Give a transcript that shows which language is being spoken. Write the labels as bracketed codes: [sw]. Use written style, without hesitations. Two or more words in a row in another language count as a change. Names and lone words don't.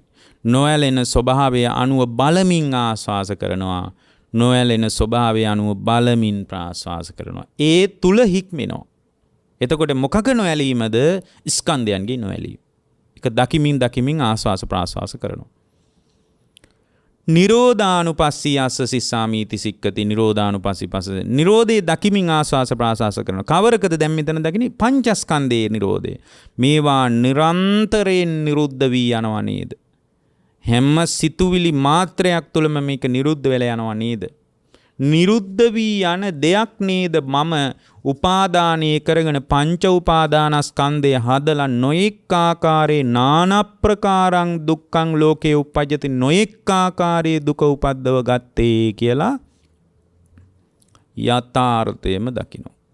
[si] නොඇලෙන ස්වභාවය අනුව බලමින් ආස්වාස කරනවා. නොඇලෙන ස්වභාවය අනුව බලමින් ප්‍රාස්වාස කරනවා. ඒ තුල හික්මෙනවා. එතකොට මොකක නොඇලීමද? ස්කන්ධයන්ගේ නොඇලීම. ඒක දකිමින් ආස්වාස ප්‍රාස්වාස කරනවා. [pi] නිරෝධානුපස්සී යස්ස සිස්සාමීති සික්කති. නිරෝධානුපස්සී පස්ස [si] නිරෝධේ දකිමින් ආස්වාස ප්‍රාස්වාස කරනවා. කවරකද දැන් මෙතන දකින්නේ? පංචස්කන්ධයේ නිරෝධය. මේවා නිරන්තරයෙන් නිරුද්ධ වී යනවා නේද? හැම සිතුවිලි මාත්‍රයක් තුළම මේක නිරුද්ධ වෙලා යනවා නේද? නිරුද්ධ වී යන දෙයක් නේද මම උපාදානය කරගෙන පංච උපාදානස්කන්ධය හදලා නොඑක් ආකාරයේ [pi] නානා ප්‍රකාරං දුක්ඛං ලෝකේ උපජ්ජති [si] නොඑක් ආකාරයේ දුක උපද්දව ගත්තේ කියලා යථාර්ථයම දකිනවා.